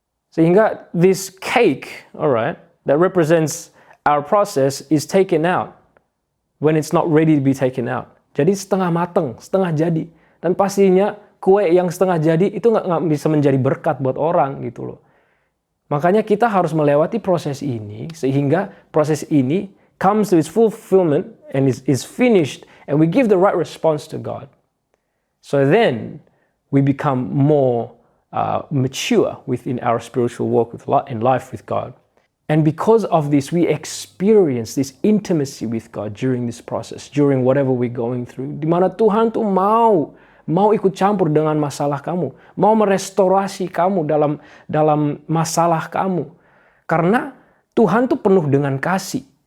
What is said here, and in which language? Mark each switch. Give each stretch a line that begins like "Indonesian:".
English: Sehingga this cake, alright, that represents our process is taken out when it's not ready to be taken out.
Indonesian: Jadi setengah mateng, setengah jadi. Dan pastinya kue yang setengah jadi itu nggak bisa menjadi berkat buat orang gitu loh. Makanya kita harus melewati proses ini
English: sehingga proses ini comes to its fulfillment and is finished, and we give the right response to God. So then we become more mature within our spiritual walk in life with God. And because of this, we experience this intimacy with God during this process, during whatever we're going through.
Indonesian: Di mana Tuhan tuh mau ikut campur dengan masalah kamu, mau merestorasi kamu dalam masalah kamu. Karena Tuhan tuh penuh dengan kasih.